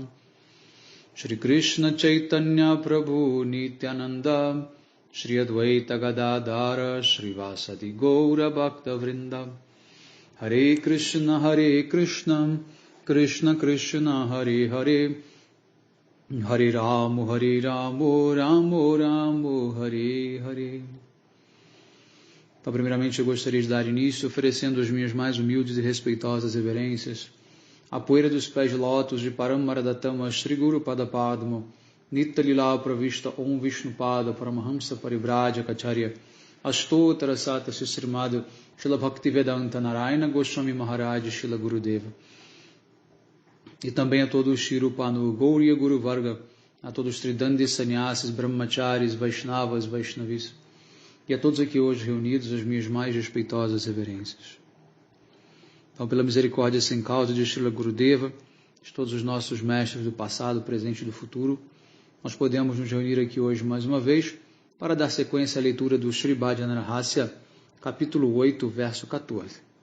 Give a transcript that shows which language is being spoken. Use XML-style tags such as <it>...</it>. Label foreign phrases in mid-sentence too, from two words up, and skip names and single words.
<sa>Shri Krishna Chaitanya Prabhu Nityananda Shri Advaita Gadadhara Shri Vasadi Gaura Bhakta Vrinda Hare Krishna Krishna Krishna Hare Hare Hare Ramo Ramo Ramo Hare Hare.</sa> <pt>Então, primeiramente, eu gostaria de dar início oferecendo as minhas mais humildes e respeitosas reverências à poeira dos pés de lótus de</pt> <sa>Paramaradatama Shri Guru Padapadma Nitya Lila Pravishta Om Vishnupada Paramahamsa Parivraja Kacharya Astottara Sata Srimad Shila Bhaktivedanta Narayana Goswami Maharaj Shila Gurudeva.</sa> <pt>E também a todos os Shirupanu Gauriya Guru Varga, a todos os Tridandis Sannyasis, Brahmacharis, Vaishnavas, Vaishnavis, e a todos aqui hoje reunidos as minhas mais respeitosas reverências. Então, pela misericórdia sem causa de Shila Gurudeva, de todos os nossos mestres do passado, presente e do futuro, nós podemos nos reunir aqui hoje mais uma vez para dar sequência à leitura do Sri Bhajana Rahasya, capítulo 8, verso 14.</pt>